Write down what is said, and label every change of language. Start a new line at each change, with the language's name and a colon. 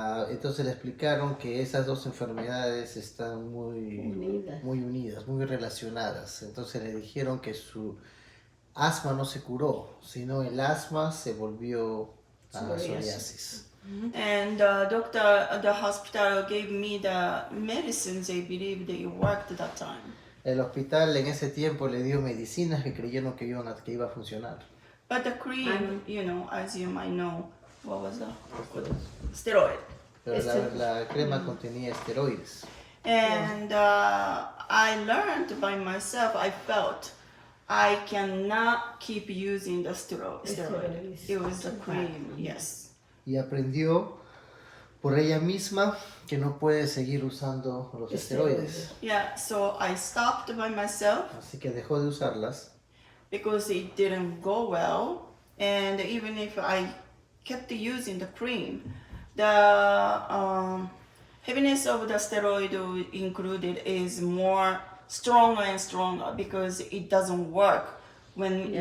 Spanish: Entonces le explicaron que esas 2 enfermedades están muy unidas, muy relacionadas. Entonces le dijeron que su asma no se curó, sino el asma se volvió psoriasis.
English: And the hospital gave me the medicines they believed they worked that time.
Spanish: El hospital en ese tiempo le dio medicinas que creyeron que iba a funcionar.
English: But the cream, you know, as you might know, what was that? Steroid.
Spanish: Pero la crema contenía esteroides.
English: And I learned by myself, I felt I cannot keep using the steroid. Steroids. It was the cream, yes.
Spanish: Y aprendió por ella misma que no puede seguir usando los esteroides.
English: Yeah, so I stopped by myself
Spanish: Así que dejó de usarlas.
English: because it didn't go well. And even if I kept using the cream, the heaviness of the steroid included is more stronger and stronger because it doesn't work when you